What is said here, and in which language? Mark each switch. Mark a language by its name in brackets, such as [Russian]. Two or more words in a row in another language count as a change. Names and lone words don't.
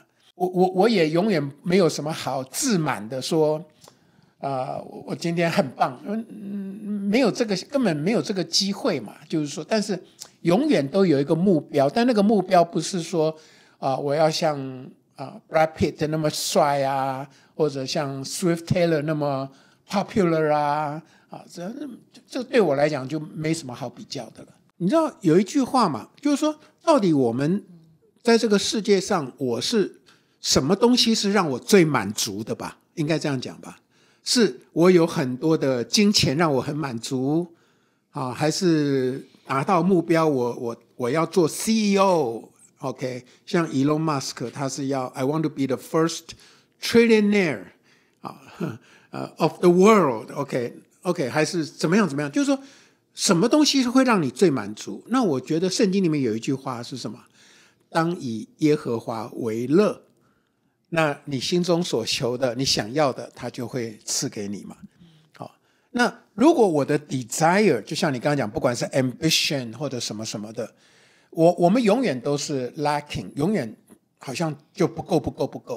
[Chinese] 我也永遠沒有什麼好自滿的說我今天很棒，沒有這個，根本沒有這個機會嘛。就是說，但是永遠都有一個目標，但那個目標不是說我要像 Brad Pitt 那麼帥或者像 Swift Taylor 那麼 popular這對我來講就沒什麼好比較的了。你知道有一句話嘛，就是說到底我們在這個世界上，我是什麼東西是讓我最滿足的吧？應該這樣講吧。是我有很多的金錢讓我很滿足還是達到目標我要做 [English] CEO OK， [Chinese] 像 Elon Musk 他是要 [English] I want to be the first trillionaire of the world OK， [Chinese] 還是怎麼樣，就是說什麼東西會讓你最滿足？那我覺得聖經裡面有一句話是什麼？當以耶和華為樂， 那你心中所求的，你想要的，他就會賜給你嘛。好，那如果我的 desire 就像你剛剛講，不管是 ambition 或者什麼什麼的，我們永遠都是 lacking， 永遠好像就不夠。